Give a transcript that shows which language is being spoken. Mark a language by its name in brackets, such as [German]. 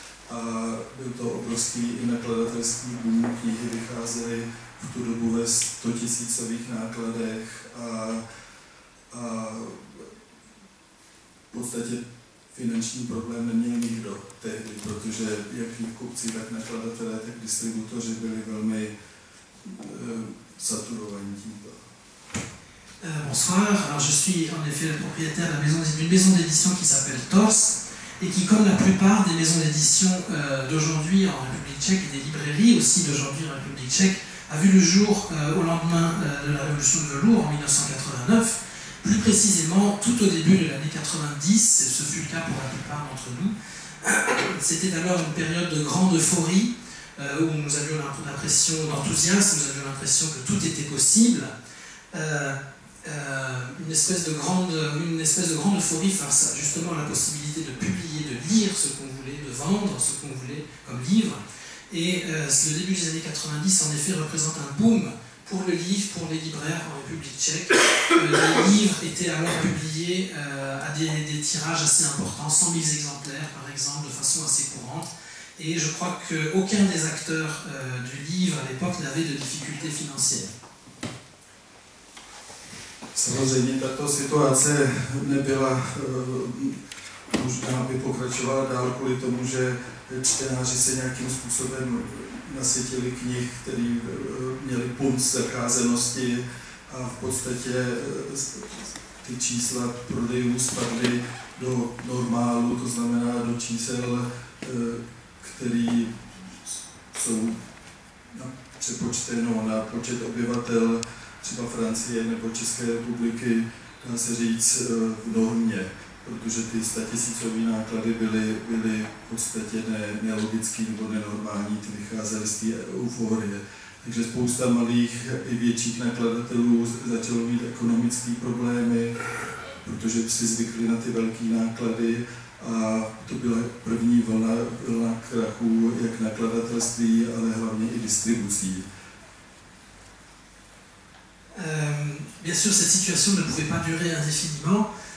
[Czech] A byl to obrovský i nakladatelský boom, knihy vycházely v tu dobu ve 100 000 nákladech a v podstatě finanční problém neměl nikdo tehdy, protože jak knihkupci, tak nakladatelé, tak distributoři byli velmi saturovaní tímto. [French] Bonsoir, alors je suis en effet le propriétaire d'une maison d'édition qui s'appelle Torst et qui, comme la plupart des maisons d'édition d'aujourd'hui en République tchèque et des librairies aussi d'aujourd'hui en République tchèque, a vu le jour au lendemain de la révolution de velours en 1989, plus précisément tout au début de l'année 90, et ce fut le cas pour la plupart d'entre nous. C'était alors une période de grande euphorie où nous avions l'impression d'enthousiasme, nous avions l'impression que tout était possible. Une espèce de grande euphorie face justement à la possibilité de publier, de lire ce qu'on voulait, de vendre ce qu'on voulait comme livre. Et le début des années 90 en effet représente un boom pour le livre, pour les libraires en République tchèque. Les livres étaient alors publiés à des tirages assez importants, 100 000 exemplaires par exemple, de façon assez courante. Et je crois qu'aucun des acteurs du livre à l'époque n'avait de difficultés financières. [Czech] Samozřejmě tato situace nebyla možná, aby pokračovala dál kvůli tomu, že čtenáři se nějakým způsobem nasytili knih, které měly punc zacházenosti a v podstatě ty čísla prodejů spadly do normálu, to znamená do čísel, které jsou přepočteno na počet obyvatel třeba Francie nebo České republiky, dá se říct, v normě, protože ty 100 000 náklady byly v podstatě nelogický nebo nenormální, ty vycházely z té euforie. Takže spousta malých i větších nakladatelů začalo mít ekonomické problémy, protože si zvykli na ty velké náklady a to byla první vlna krachů jak nakladatelství, ale hlavně i distribucí. [French] bien sûr, cette situation ne pouvait pas durer indéfiniment.